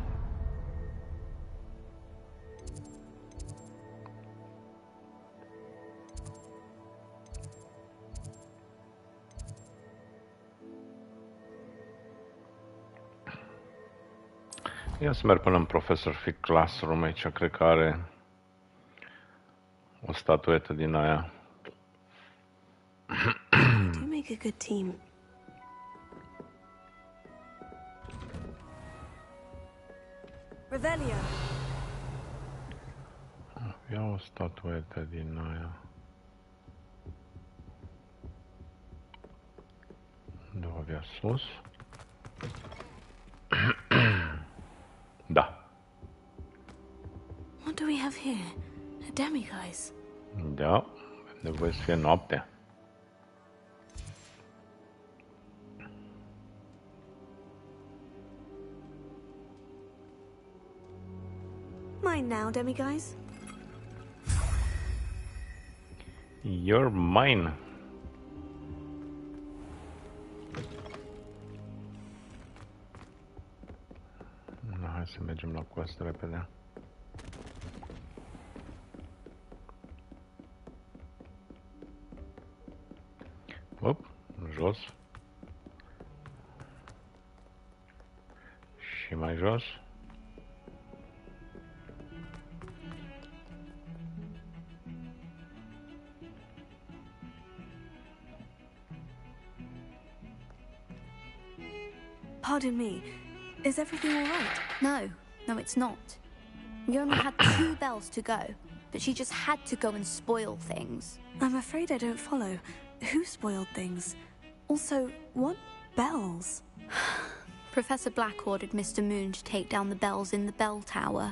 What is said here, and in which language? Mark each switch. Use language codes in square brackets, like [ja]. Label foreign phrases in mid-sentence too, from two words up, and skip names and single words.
[ro] Ia să merg până în Professor Fig Classroom. Aici cred că are o statuetă din aia. [en] Do make a good team. Revelio. [ro] Ia o statuetă din aia. Unde o avea sus? Da. [en] What do we have here? A demiguise. [ro] Da, avem nevoie să fie noapte. [en] Mine now, demiguise. You're mine. [ro] Hai să mergem la quest repede. Op, jos. Și mai jos. [en] Pardon me. Is everything all right? No, it's not. We only had 2 bells to go, but she just had to go and spoil things. I'm afraid I don't follow. Who spoiled things? Also, what bells? Professor Black ordered Mr. Moon to take down the bells in the bell tower.